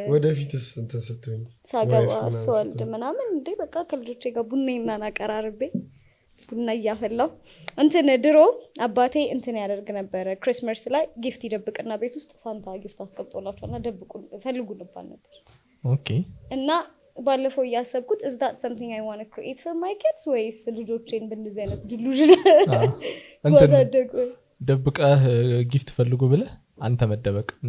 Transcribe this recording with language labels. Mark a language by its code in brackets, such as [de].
[am] ወደፊትስ እንትን ስትሆኝ ሳገባ ሰወልድ ምናምን እንዴ በቃ ከልጆቼ ጋር ቡናና አቀራርቤ ቡና እያፈላው እንትን ድሮ አባቴ እንትን ያደርግ ነበር ክሪስማስ ላይ ጊፍት ይደብቅና ቤት ውስጥ ሳንታ ጊፍት አስቀምጦላቸውና ደብቁ ፈልጉ ነበር ኦኬ እና ባለፈው ያሰብኩት [en] is that something I want to create for my kids [am] ወይስ ልጆቼን በእንደዚህ አይነት ዲሉዥን ወዛደቁ ደብቀህ ጊፍት ፈልጉ ብለህ አንተ መደበቅ